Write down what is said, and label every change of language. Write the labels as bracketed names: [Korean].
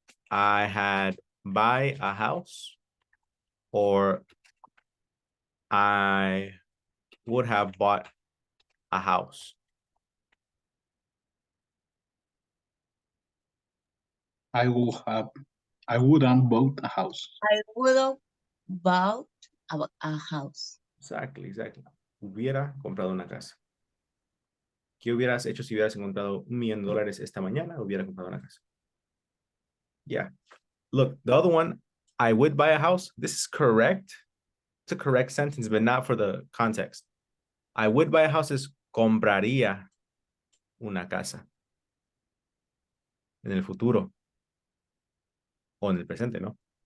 [English] I had buy a house, or I would have bought a house. I wouldn't bought a house. I would have bought a house. [Spanish] Exactly. Hubiera comprado una casa. ¿Qué hubieras hecho si hubieras encontrado $1,000,000 esta mañana? Hubiera comprado una casa. Yeah. [English] Look, the other one, I would buy a house. This is correct. It's a correct sentence, but not for the context. I would buy a house is [Spanish] compraría una casa. En el futuro. O en el presente, ¿no?